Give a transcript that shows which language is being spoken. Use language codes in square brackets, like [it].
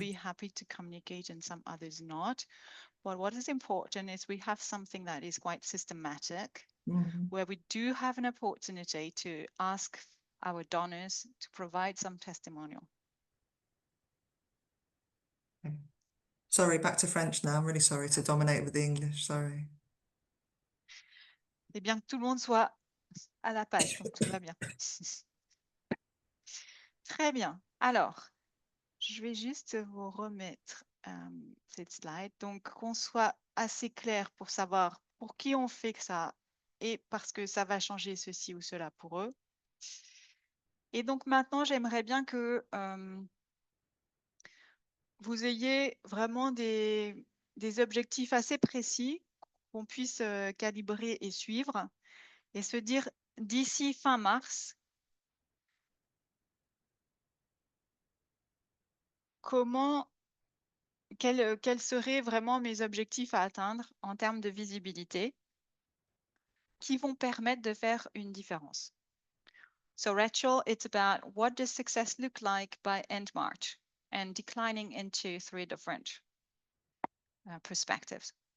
[en] be happy to communicate and some others not. But what is important is we have something that is quite systematic, Mhm. where we do have an opportunity to ask our donors to provide some testimonial. Okay. Sorry, back to French now. I'm really sorry to dominate with the English. Sorry. [fr] C'est bien que tout le monde soit à la page, donc tout va bien. Très bien. Alors, je vais juste vous remettre cette slide. Donc, qu'on soit assez clair pour savoir pour qui on fait que ça et parce que ça va changer ceci ou cela pour eux. Et donc maintenant, j'aimerais bien que vous ayez vraiment des objectifs assez précis qu'on puisse calibrer et suivre et se dire d'ici fin mars, quels seraient vraiment mes objectifs à atteindre en termes de visibilité qui vont permettre de faire une différence. [en] So Rachel, it's about what does success look like by end March and declining into 3 different perspectives.